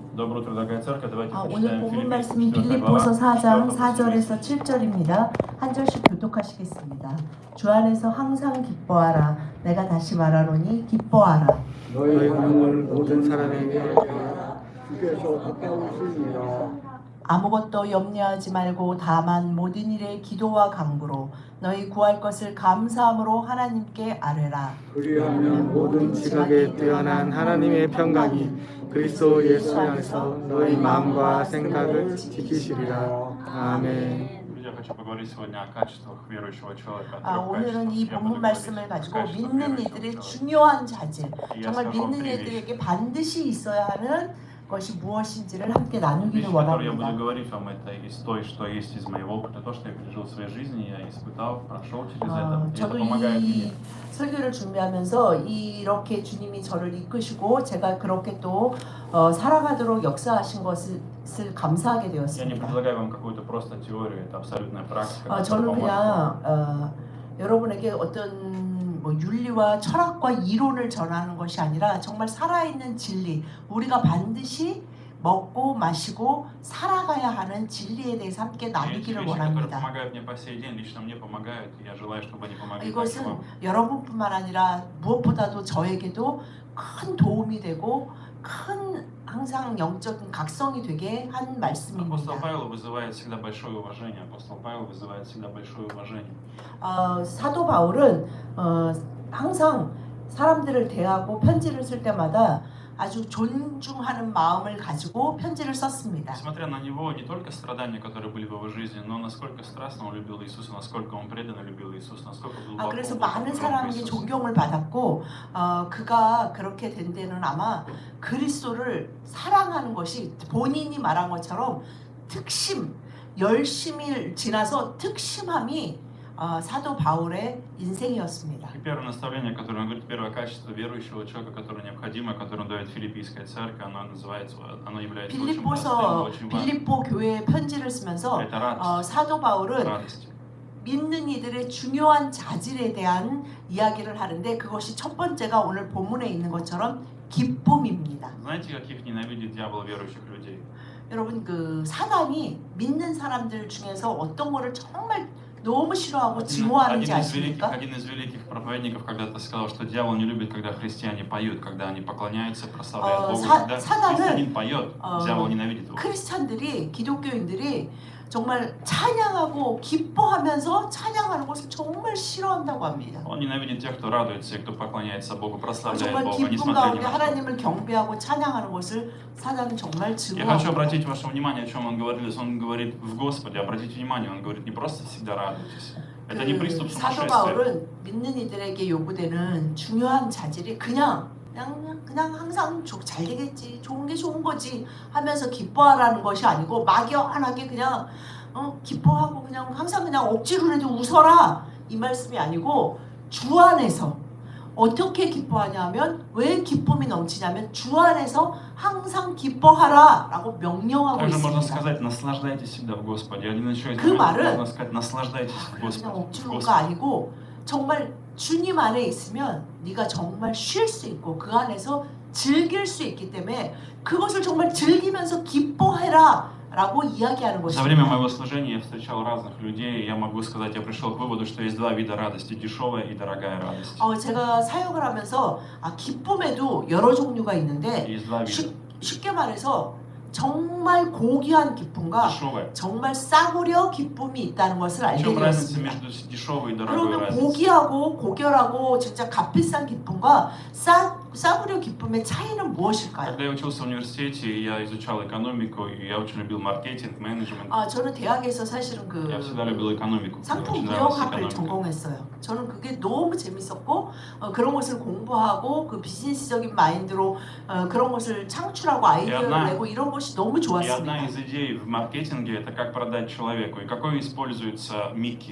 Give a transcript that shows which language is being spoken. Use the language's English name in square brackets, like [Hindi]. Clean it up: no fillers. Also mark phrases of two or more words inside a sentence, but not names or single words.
[Russian] Доброе утро, дорогая церковь. Давайте [Korean] 오늘 [Russian] почитаем [Korean] 본문 [Russian] Филиппийцам [Korean] 말씀은 4 빌립보서 [Russian] глава, [Korean] 4장 4 4절에서 7절입니다. 한 절씩 교독하시겠습니다. 주 안에서 항상 기뻐하라. 내가 다시 말하노니 기뻐하라. 너희 관용을 모든 사람에게 주께서 가까우시니라. 아무것도 염려하지 말고 다만 모든 일에 기도와 간구로 너희 구할 것을 감사함으로 하나님께 아뢰라. 그리하면 모든 지각에 뛰어난 하나님의 평강이 그리스도 예수 안에서 너희 마음과 생각을 지키시리라. 아멘. [Russian] Я хочу поговорить сегодня о качествах верующего человека. о трех [Korean] 오늘은 이 [Russian] качествах. Я буду [Korean] 본문 [Russian] говорить [Korean] 말씀을 [Russian] о [Korean] 가지고 [Russian] качествах [Korean] 믿는 [Russian] верующего [Korean] 이들의 [Russian] человека. [Korean] 중요한 자질, [Russian] Я [Korean] 정말 [Russian] скажу вам [Korean] 믿는 [Russian] три вещи. [Korean] 이들에게 반드시 있어야 하는 것이 무엇인지를 함께 나누기를 [Russian] Вещи, которые я буду [Korean] 원합니다. [Russian] говорить вам, это из той, что есть из моего опыта, то, что я пережил в своей жизни, я испытал, прошел через это, и это [Korean] 저도 [Russian] помогает [Korean] 이 [Russian] мне. [Korean] 설교를 준비하면서 이렇게 주님이 저를 이끄시고 제가 그렇게 또 살아가도록 역사하신 것을 감사하게 [Russian] Я не [Korean] 되었습니다. [Russian] предлагаю вам какую-то просто теорию, это абсолютная практика. которая [Korean] 저는 [Russian] поможет вам. [Korean] 그냥 여러분에게 어떤 뭐 윤리와 철학과 이론을 전하는 것이 아니라 정말 살아있는 진리, 우리가 반드시 먹고 마시고 살아가야 하는 진리에 대해서 함께 [Russian] Эти [Korean] 나누기를 [Russian] вещи, которые [Korean] 원합니다. [Russian] помогают мне по сей день, лично мне помогают, и я желаю, чтобы они помогли также [Korean] 이것은 [Russian] вам. [Korean] 여러분뿐만 아니라 무엇보다도 저에게도 큰 도움이 되고 큰 항상 영적인 각성이 되게 한 [Russian] Апостол [Korean] 말씀입니다. [Russian] Павел вызывает всегда большое уважение. Апостол Павел вызывает всегда большое уважение. [Korean] 사도 바울은 항상 사람들을 대하고 편지를 쓸 때마다 아주 존중하는 마음을 가지고 편지를 썼습니다. [Russian] Несмотря на него, не только страдания, которые были в его жизни, но насколько страстно он любил Иисуса, насколько он преданно любил Иисуса, насколько глубоко [Korean] 그래서 [Russian] он [Korean] 많은 [Russian] был [Korean] 사람에게 [Russian] Иисуса. [Korean] 존경을 받았고 그가 그렇게 된 데는 아마 그리스도를 사랑하는 것이 본인이 말한 것처럼 특심, 열심히 지나서 특심함이 사도 바울의 인생이었습니다. [Russian] И первое наставление, которое он говорит, первое качество верующего человека, которое необходимо, которое он дает филиппийская церковь, оно называется, оно является очень простым, очень важным. [Korean] 빌립보 교회에 편지를 쓰면서 [Russian] Это радость, [Korean] 사도 바울은 [Russian] радость. [Korean] 믿는 이들의 중요한 자질에 대한 이야기를 하는데 그것이 첫 번째가 오늘 본문에 있는 것처럼 기쁨입니다. [Russian] Знаете, каких ненавидит дьявол верующих людей? [Korean] 여러분 그 사단이 믿는 사람들 중에서 어떤 거를 정말 너무 싫어하고 증오하는지 아십니까? [Russian] Один из великих проповедников когда-то сказал, что дьявол не любит, когда христиане поют, когда они поклоняются, прославляют Бога. Когда христианин поет, дьявол ненавидит его. 크리스찬들이, 기독교인들이 정말 찬양하고 기뻐하면서 찬양하는 것을 정말 싫어한다고 합니다. Он ненавидит тех, кто радуется и кто поклоняется Богу, прославляет [Korean] 정말 [Russian] Бога, [Korean] 기쁨 [Russian] несмотря [Korean] 가운데 [Russian] ни на что. [Korean] 하나님을 경배하고 찬양하는 것을 사단은 정말 [Russian] Я хочу [Korean] 증오합니다. [Russian] обратить ваше внимание, о чем он говорит. Он говорит в Господе, обратите внимание, он говорит не просто всегда радуйтесь. Это не приступ [Korean] 사도 [Russian] сумасшествия. [Korean] 바울은 믿는 이들에게 요구되는 중요한 자질이 그냥 항상 잘 되겠지, 좋은 게 좋은 거지 하면서 기뻐하라는 것이 아니고 막연하게 그냥 기뻐하고 그냥 항상 그냥 억지로라도 웃어라 이 말씀이 아니고 주 안에서 어떻게 기뻐하냐면 왜 기쁨이 넘치냐면 주 안에서 항상 기뻐하라라고 명령하고 [Russian] Также можно [Korean] 있습니다. [Russian] сказать, наслаждайтесь всегда в Господе. Один из еще из [Korean] 그 [Russian] моментов [Korean] 말은 [Russian] можно сказать, наслаждайтесь в [Korean] 그냥 [Russian] Господе. в [Korean] 억지로가 [Russian] Господе. [Korean] 아니고 정말 주님 안에 있으면 네가 정말 쉴 수 있고 그 안에서 즐길 수 있기 때문에 그것을 정말 즐기면서 기뻐해라 라고 이야기하는 [Russian] За время [Korean] 것입니다. [Russian] моего служения я встречал разных людей, и я могу сказать, я пришел к выводу, что есть два вида радости, дешевая и дорогая радость. [Korean] 제가 사역을 하면서 기쁨에도 여러 종류가 있는데 [Russian] Есть два вида. [Korean] 쉽게 말해서 정말 고귀한 기쁨과 [Russian] Дешевая. [Korean] 정말 싸구려 기쁨이 있다는 것을 알게 [Russian] В чем разница [Korean] 되었습니다. [Russian] между дешевой и дорогой [Korean] 그러면 [Russian] разницей? [Korean] 고귀하고 고결하고 진짜 값비싼 기쁨과 싸구려 기쁨의 차이는 무엇일까요? [Russian] Когда я учился в университете, я изучал экономику, и я очень любил маркетинг, менеджмент. [Korean] 저는 대학에서 사실은 [Russian] Я всегда любил экономику. Мне [Korean] 상품 [Russian] очень нравилась [Korean] 무역학을 [Russian] экономика. [Korean] 전공했어요. 저는 그게 너무 재밌었고 그런 것을 공부하고 그 비즈니스적인 마인드로 그런 것을 창출하고 아이디어를 내고 이런 것이 너무 [Russian] И [Korean] 좋았습니다. [Russian] одна из идей в маркетинге – это как продать человеку. И какой используется Микки?